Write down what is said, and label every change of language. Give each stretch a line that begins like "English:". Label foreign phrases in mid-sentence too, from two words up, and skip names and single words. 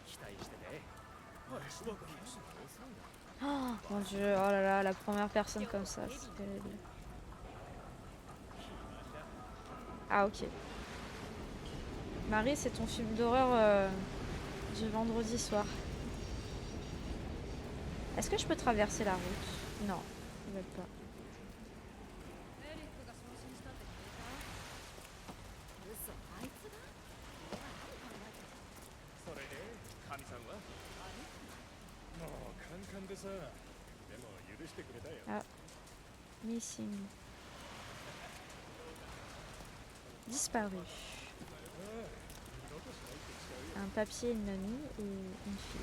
French: Oh mon dieu, oh là là, la première personne comme ça, c'est terrible. Ah ok. Marie, c'est ton film d'horreur du vendredi soir. Est-ce que je peux traverser la route? Non, je veux pas.
Japanese: 嘘あいつがそれで神さんはもうカンカンでさ、でも許してくれたよ。
English: Ah, missing.
French: Disparu. Un papier, une mamie et une fille.